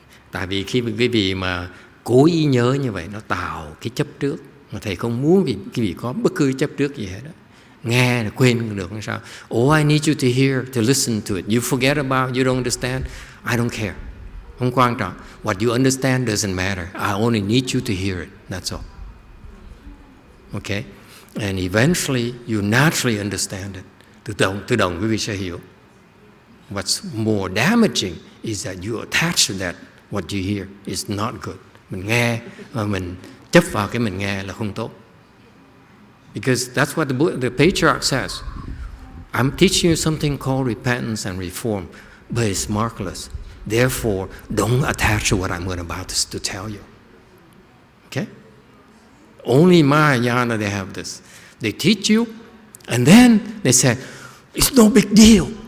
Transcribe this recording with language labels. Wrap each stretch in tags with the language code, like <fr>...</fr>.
<vi>Tại vì khi quý vị mà cố ý nhớ như vậy, nó tạo cái chấp trước. Mà thầy không muốn quý vị có bất cứ chấp trước gì hết đó. Nghe là quên được không sao.</vi> <en>Oh, I need you to hear, to listen to it. You forget about, you don't understand, I don't care.</en> <vi>Không quan trọng.</vi> <en>What you understand doesn't matter. I only need you to hear it. That's all. Okay? And eventually, you naturally understand it.</en> <vi>Tự động quý vị sẽ hiểu.</vi> <en>What's more damaging is that you attach to that. What you hear is not good.</en> <vi>Mình nghe và mình chấp vào cái mình nghe là không tốt.</vi> <en>Because that's what the Patriarch says. I'm teaching you something called repentance and reform, but it's markless. Therefore, don't attach to what I'm about to tell you. Okay? Only Mahayana, they have this. They teach you, and then they say, it's no big deal.</en>